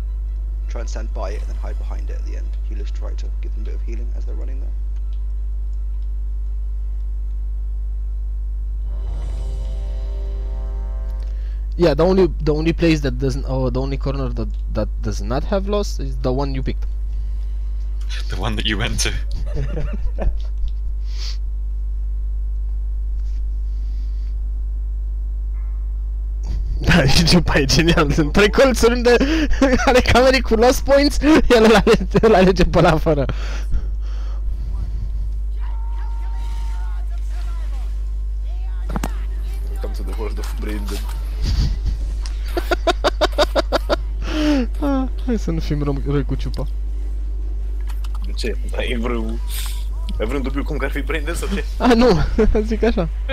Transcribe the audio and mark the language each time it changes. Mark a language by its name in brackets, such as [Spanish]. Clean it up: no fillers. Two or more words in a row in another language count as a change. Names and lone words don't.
[English] Try and stand by it and then hide behind it at the end. Healers try to give them a bit of healing as they're running there. Yeah, the only place that doesn't, the only corner that does not have loss is the one you picked. The one that you went to. [Romanian] Da, și Chupa e genial, sunt 3 colțuri ale camerei cu [English] lost points, [Romanian] el îl alege pe ăla fără. [English] Welcome to the world of Brandon. [Romanian] Hai să nu fim răi cu Chupa. De ce? Ai vreun dubiu cum că ar fi Brandon sau ce? Ah, nu, zic așa.